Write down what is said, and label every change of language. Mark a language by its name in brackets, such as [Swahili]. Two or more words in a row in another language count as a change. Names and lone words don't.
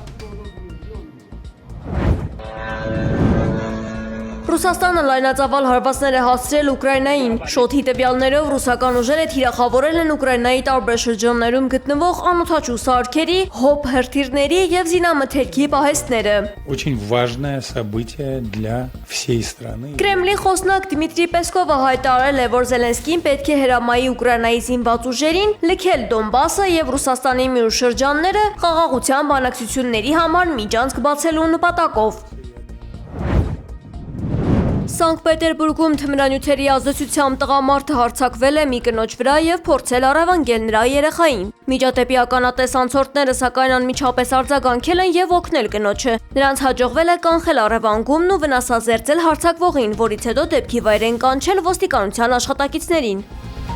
[Armenian] Ռուսաստանը լայնածավալ հարվածներ է հասցրել Ուկրաինային։ Շոթի տվյալներով ռուսական ուժերը թիրախավորել են Ուկրաինայի տարբեր շրջաններում գտնվող անօդաչու սարքերի, հոբ հրթիռների եւ զինամթերքի պահեստները։ [Russian] Очень важное событие для всей страны. [Armenian] Կրեմլի խոսնակ Դմիտրի Պեսկովը հայտարարել է, որ Զելենսկին պետք է հրամայի Ուկրաինայի զինված ուժերին լքել Դոնբասը եւ Ռուսաստանի մյուս շրջանները խաղաղության բանակցությունների համար միջանցք բացելու նպատակով։ Սանկտ Պետերբուրգում թմրանյութերի ազդեցությամբ տղամարդը հարձակվել է մի կնոջ վրա եւ փորձել առավանգել նրա երեխային։ Միջադեպի ականատես անցորդները սակայն անմիջապես արձագանքել են եւ օգնել կնոջը։ Նրանց հաջողվել է կանխել առավանգումն ու վնասազերծել հարձակվողին, որից հետո դեպքի վայր են կանչել ոստիկանության աշխատակիցներին։